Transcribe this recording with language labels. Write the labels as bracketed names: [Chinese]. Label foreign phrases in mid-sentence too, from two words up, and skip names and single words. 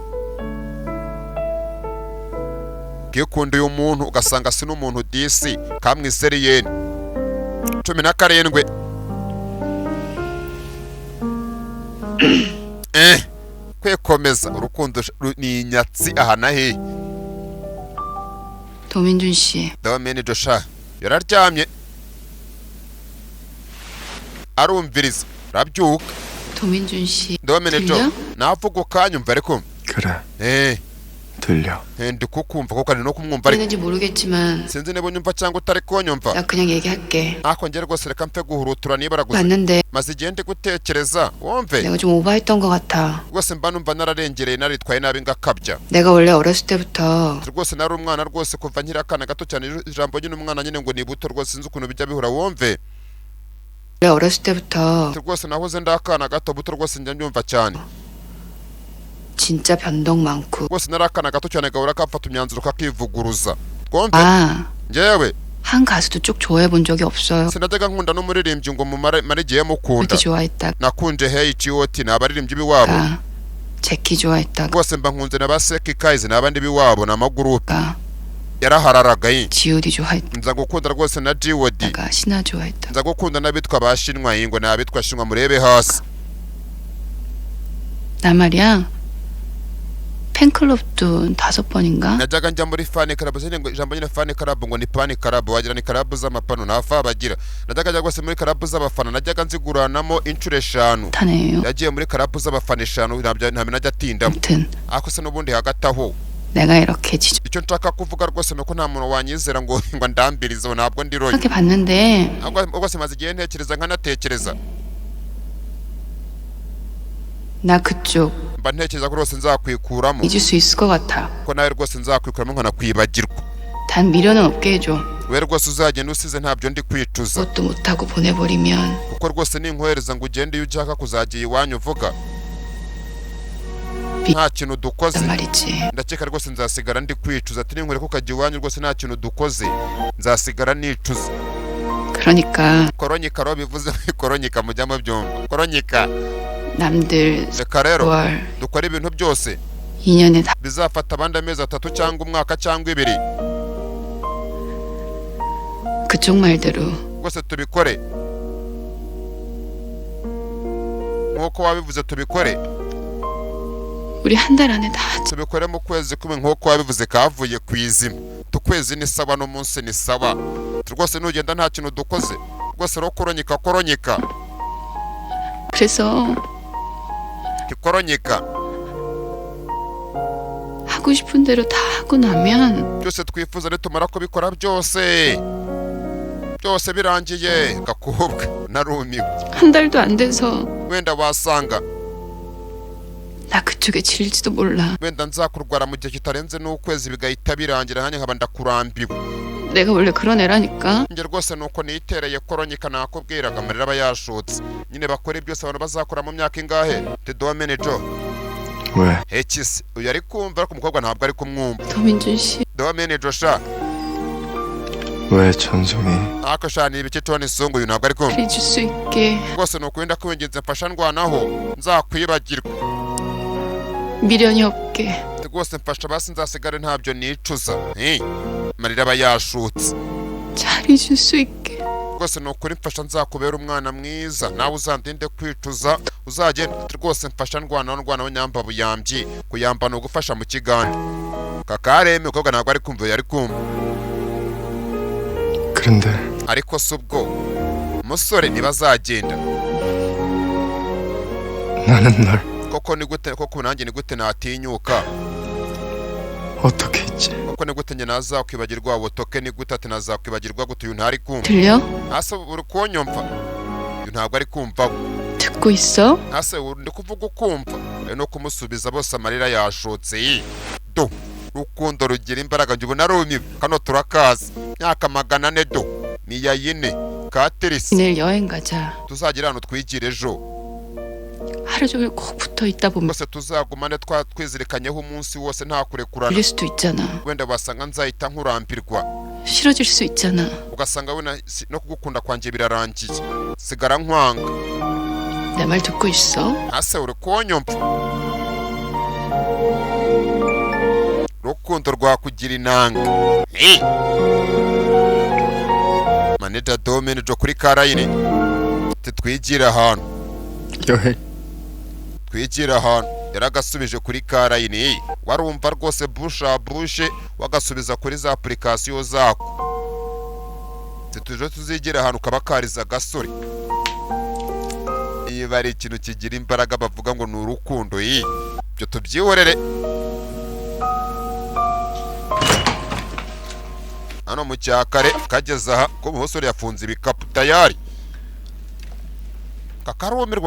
[Kinyarwanda] bwikunda uyu muntu ugasanga si n'umuntu disi kamwiseriyeni 17 kwekomeza urukundo ni inyatsi aha na hehe [Korean] 도민준 씨. [Kinyarwanda] Dominic sha yararyamye arumviriza rabyuka [Korean] 도민준 씨. [Kinyarwanda] Dominic navuga ukanyumva ariko [Korean] 그래 들려 [Kinyarwanda] ndi kukumva kuko ari no kumwumva ariko [Korean] 되는지 모르겠지만 [Kinyarwanda] sinzi niba unyumva cyangwa utari kunyumva [Korean] 나 그냥 얘기할게. [Kinyarwanda] ako ngere rwose reka mpe guhurutura nibara gusa [Korean] 봤는데 [Kinyarwanda] maze igihe ndi gutekereza wumve [Korean] 내가 좀 오버했던 것 같아. [Kinyarwanda] rwose mba numva nararengereye naritwaye nabi ngakabya [Korean] 내가 원래 어렸을 때부터 [Kinyarwanda] rwose nari umwana rwose kuva nkiri akana gato cyane ijambo nyine umwana nyine ngo ni buto rwose sinzi ukuntu bijya bihura wumve [Korean] 내가 어렸을 때부터 [Kinyarwanda] rwose nahoze ndi akana gatobuto rwose njya mbyumva cyane [Korean] 진짜 변동 많고 [Kinyarwanda] rwose nari akana gato cyane gahora kamfata imyanzuro kakivuguruza twumve [Korean] 아, [Kinyarwanda] njyewe [Korean] 한 가수도 쭉 좋아해 본 적이 없어요. [Kinyarwanda] sinajyaga nkunda n'umuririmbyi ngo mumare igihe mukunda [Korean] 그렇게 좋아했다가 [Kinyarwanda] nakunje H.O.T ni abaririmbyi b'iwabo [Korean] 제키 좋아했다가 [Kinyarwanda] rwose mba nkunze na ba Seki Kaizi n'abandi b'iwabo n'amagurupe yarahararaga [Korean] G.O.D 좋아했다가 [Kinyarwanda] nza gukunda rwose na G.O.D [Korean] 신화 좋아했다가 [Kinyarwanda] nza gukunda n'abitwa bashinwa ngo n'abitwa shinwa murebe hasi [Korean] 나 말이야 팬클럽도 5번인가? [Kinyarwanda] najyaga njya muri [English] fan club [Kinyarwanda] ngo ijambo nyine [English] fan club [Kinyarwanda] ngo ni pan club wagira ni club z'amapano nafa bagira najyaga njya rwose muri club z'abafana najyaga nziguranamo inshuro 5 [Korean] 타네요. [Kinyarwanda] yagiye muri club z'abafana 5 ntabyo najya atindamo [Korean] 아무튼 [Kinyarwanda] ako se n'ubundi hagati aho [Korean] 내가 이렇게 [Kinyarwanda] icyo nshaka kuvuga rwose nuko nta muntu wanyizera ngo ndambirize ntabwo ndi roye [Korean] 이렇게 봤는데 [Kinyarwanda] rwose maze igihe ntekereza nkanatekereza [Korean] 나 그쪽 [Kinyarwanda] mba ntekereza ko rwose nzakwikuramo [Korean] 잊을 수 있을 것 같아. [Kinyarwanda] ko nawe rwose nzakwikuramo nkanakwibagirwa [Korean] 단 미련은 없게 해줘. [Kinyarwanda] we rwose uzagenda usize ntabyo ndi kwicuza [Korean] 그것도 못하고 보내버리면 [Kinyarwanda] kuko rwose ninkohereza ngo ugende iyo ushaka kuzagiye iwanyu uvuga nta kintu dukoze [Korean] 말이지. [Kinyarwanda] ndakeka rwose nzasigara ndi kwicuza ati ninkwere ko ukajya iwanyu rwose nta kintu dukoze nzasigara nicuza [Korean] 그러니까 [Kinyarwanda] koronyika ro bivuze koronyika mujyamo byombi koronyika [Korean] 남들 [Kinyarwanda] reka rero [Korean] 9월 [Kinyarwanda] dukora ibintu byose [Korean] 2년에 다 [Kinyarwanda] bizafata abandi amezi 3 cyangwa umwaka cyangwa 2 [Korean] 그쪽 말대로 [Kinyarwanda] rwose tubikore nk'uko wabivuze tubikore [Korean] 우리 한 달 안에 다 [Kinyarwanda] tubikore mu kwezi kumwe nk'uko wabivuze kavuye ku izima tukwezi ni sawa n'umunsi ni sawa rwose nugenda nta kintu dukoze rwose ro koronyika [Korean] 그래서 [Kinyarwanda] koronyika [Korean] 하고 싶은 대로 다 하고 나면 [Kinyarwanda] byose twifuza nitumara kubikora byose birangiye gakobwa narumiwe [Korean] 한 달도 안 돼서 [Kinyarwanda] wenda wasanga [Korean] 나 그쪽에 질릴지도 몰라. [Kinyarwanda] wenda nzakurwara mu gihe kitarenze n'ukwezi bigahita birangira hanyuma nkaba ndakurambiwe [Korean] 내가 원래 그런 애라니까. [Kinyarwanda] njye rwose nuko nitereye koronyika nakubwiraga amarira aba yashotse nyine bakora byose abantu bazakora mu myaka ingahe Tedo manager [Korean] 왜? [Kinyarwanda] Hekisi uyu ari kumva ariko umukobwa ntabwo ari kumwumva [Korean] 도민준 씨. [Kinyarwanda] Tedo manager sha [Korean] 왜 전송이? [Kinyarwanda] ako sha ni ibiki Tony Sungu uyu ntabwo ari kumva [Korean] 해줄 수 있게 [Kinyarwanda] rwose nuko wenda kwinginze mfasha ndwanaho nzakwibagirwa [Korean] 미련이 없게 [Kinyarwanda] rwose mfasha basi nzasigare ntabyo nicuza amarira aba yashotse [Korean] 잘 잊을 수 있게 [Kinyarwanda] rwose nukuri mfasha nzakubera umwana mwiza nawe uzandinde kwicuza uzagenda rwose mfasha ndwanaho nyamba buyambye kuyamba no gufasha mu kiganda kakareme ukobwa ntabwo ari kumva yari kumva [Korean] 그런데 [Kinyarwanda] ariko se ubwo umusore ntibazagenda [Korean] 나는 널 [Kinyarwanda] koko ni gute koko nanjye ni gute natinyuka [Korean] 어떻게 했지? [Kinyarwanda] koko ni gute njye nazakwibagirwa butoke ni gute ati nazakwibagirwa gute uyu ntari kumva [Korean] 들려? [Kinyarwanda] ase uri kunyumva uyu ntabwo ari kumva [Korean] 듣고 있어? [Kinyarwanda] ase ndi kuvuga ukumva ari no kumusubiza bose amarira yashotse do rukundo rugira imbaraga njye ubona rumiwe kano turakaza myaka 400 do ni ya yine katerisi [Korean] 내일 여행 가자. [Kinyarwanda] tuzagira hano twigire ejo [Korean] 하루 종일 꼭 붙어 있다 보면 [Kinyarwanda] rwose tuzagumane twizirikanyeho umunsi wose nta kurekurana [Korean] 걸릴 수도 있잖아. [Kinyarwanda] wenda wasanga nzahita nkurambirwa [Korean] 싫어질 수 있잖아. [Kinyarwanda] ugasanga wenda no kugukunda kwanjye birarangiye sigara nkwanga [Korean] 내 말 듣고 있어? [Kinyarwanda] ase uri kunyumva rukundo rwakugira inanga manita domenejo kuri karayine titwigira ahantu [Korean] 여행 [Kinyarwanda] twigira ahantu yaragasubije kuri karayine warumva rwose bushe wagasubiza kuri za application zako tuje tuzigira ahantu kabakariza gasore iyo bari ikintu kigira imbaraga bavuga ngo ni urukundo byo tubyihorere hano mu cyakare kageze aha ko umusore yafunze ibikapu tayari kakarumirwa kazindutse